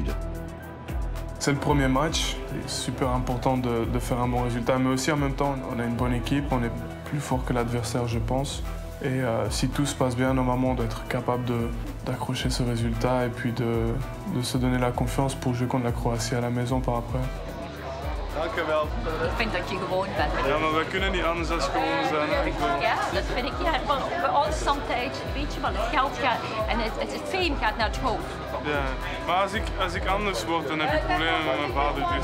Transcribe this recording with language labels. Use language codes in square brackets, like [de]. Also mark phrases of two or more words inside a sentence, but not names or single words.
[fr] C'est le premier match, c'est super important de faire un bon résultat, mais aussi en même temps, on a une bonne équipe, on est plus fort que l'adversaire, je pense. Et si tout se passe bien, normalement, on doit être capable d'accrocher ce résultat et puis de se donner la confiance pour jouer contre la Croatie à la maison par après. [nl] Dankjewel. Ik vind dat je gewoon bent. Ja, maar we kunnen niet anders dan gewoon zijn. Ja, dat vind ik. Ja, maar bij ons sometimes, weet je wel, het geld gaat en het fame gaat naar het hoofd. Ja, maar als ik anders word, dan heb ik problemen met mijn vader, dus...